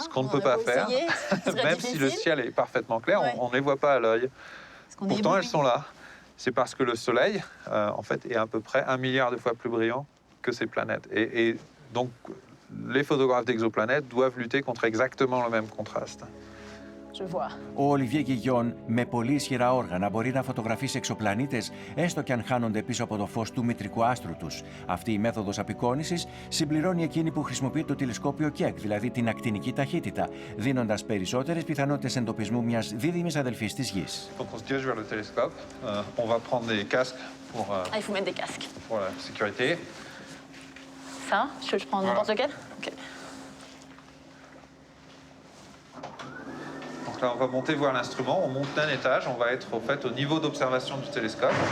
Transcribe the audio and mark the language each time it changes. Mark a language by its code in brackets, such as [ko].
[fr] Ce qu'on ne peut pas faire, même si le ciel est parfaitement clair, on ne les voit pas à l'œil. Pourtant, elles sont là. C'est parce que le Soleil, en fait, est à peu près 1 milliard de fois plus brillant que ces planètes. Et donc, les photographes d'exoplanètes doivent lutter contre exactement le même contraste. Je vois. [el] Ο Ολιβιέ Γκιγιόν με πολύ ισχυρά όργανα μπορεί να φωτογραφίσει εξωπλανήτες έστω και αν χάνονται πίσω από το φως του μητρικού άστρου τους. Αυτή η μέθοδος απεικόνησης συμπληρώνει εκείνη που χρησιμοποιεί το τηλεσκόπιο Κεκ, δηλαδή την ακτινική ταχύτητα, δίνοντας περισσότερες πιθανότητες εντοπισμού μιας δίδυμης αδελφής της Γης. [fr] Donc on se dirige vers le télescope. On va prendre des casques pour, Ah, il faut mettre des casques. pour la sécurité. Ça, je prends n'importe lequel? Ok. Donc là, on va monter voir l'instrument. On monte d'un étage. On va être au fait au niveau d'observation du télescope.